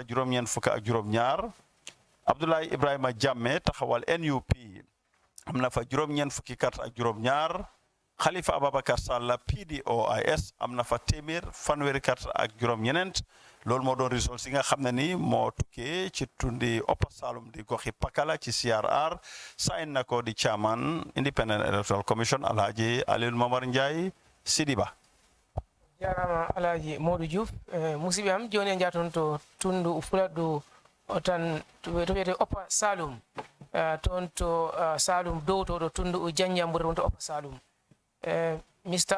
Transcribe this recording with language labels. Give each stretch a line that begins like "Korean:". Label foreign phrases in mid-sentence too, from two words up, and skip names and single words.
Wolof: juróom-ñeent fukk ak juróom-ñaar Abdoulaye Ibrahima Jamme taxawal NUP am na fa juróom-ñeent fukki karta ak juróom-ñaar Khalifa Ababakar Sall PDOIS am na fa téeméer fanweeri karta ak juróom-ñeneent loolu moo doon résultat si nga xam ne ni moo tukkee ci tundi Upper Saloum di goxi Pakala ci CRR sign na ko di chairman Independent Electoral Commission Alhaji Aliou Momar Njai Sidiba
Fula: jarama Alhaji Modou Diouf musibe am joni jaton to tundu fuladu tan to wiyete Upper Saloum ton to Saloum dow to tundu Janjambure wonto Upper Saloum Mr.